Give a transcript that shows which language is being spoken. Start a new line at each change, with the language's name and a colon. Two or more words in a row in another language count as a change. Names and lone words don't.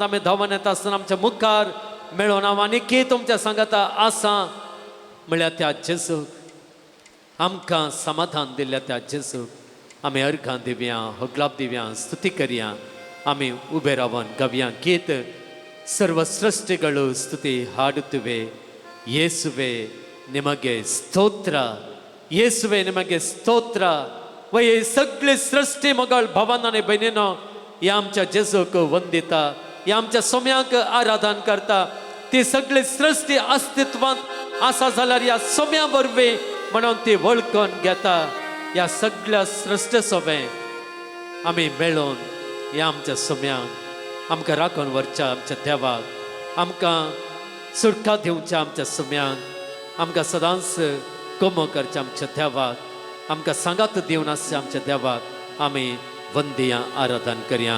Konkani: आमी धांवन येता आसतना आमच्या मुखार मेळून हांव आनी तुमच्या सांगाता आसा म्हळ्यार त्या जेजूक आमकां समाधान दिल्ल्या त्या जेजूक आमी अर्घां दिवया होगलाप दिवया स्तुती करया आमी उबे रावन गवया गीत सर्व सृष्टिಗಳು
Kannada: ಸ್ತುತಿ ಹಾಡುತ್ತವೆ ಯೇಸುವೆ ನಿಮಗೆ ಸ್ತೋತ್ರ ಯೇಸುವೆ ನಿಮಗೆ ಸ್ತೋತ್ರ
Konkani: वय सगळी सृष्टी मगळ भावांनी बहिणीनो हे आमच्या जेजूक वंदिता, हे आमच्या सोम्याक आराधन करता. ती सगळी सृष्टी अस्तित्वांत आसा जाल्यार ह्या सोम्या वरवीं म्हणून ती वळखून घेता. ह्या सगळ्या सृश्टी सोबे आमी मेळून ह्या आमच्या सोम्यांक आमकां राखून व्हरच्या आमच्या देवाक, आमकां सुटका दिवच्या आमच्या सोम्यांक, आमकां सदांच कोमो करच्या आमच्या देवाक, आमकां सांगात दिवन आसच्या आमच्या देवाक आमी वंदिया आराधन करया.